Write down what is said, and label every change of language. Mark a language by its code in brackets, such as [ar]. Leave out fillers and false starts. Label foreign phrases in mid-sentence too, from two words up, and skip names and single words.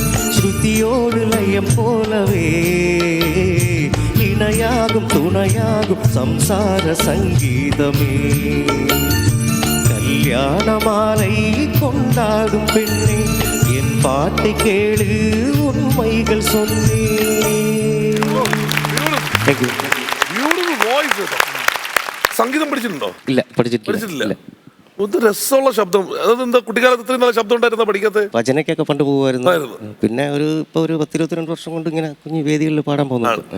[ta] ஸ்ருதியோடு லயம் போலவே இணையாகும் துணையாகும் சம்சார சங்கீதமே. கல்யாண மாலை கொண்டாடும் பெண்ணே என் பாட்டை கேளு உண்மைகள் சொன்னேன். [ml] സംഗീതം പഠിച്ചിട്ടുണ്ടോ? ഇല്ല, പഠിച്ചിട്ടില്ല. ഒന്ന് രസമുള്ള ശബ്ദം. അതെന്താ കുട്ടിക്കാലത്ത് ഇത്രയും നല്ല ശബ്ദം ഉണ്ടായിരുന്ന പഠിക്കാത്ത? ഭജനയ്ക്കൊക്കെ പണ്ട് പോകുമായിരുന്നു. പിന്നെ ഇപ്പൊ ഒരു 10-22 വർഷം കൊണ്ട് ഇങ്ങനെ കുഞ്ഞു വേദികളിൽ പാടാൻ പോകുന്നു.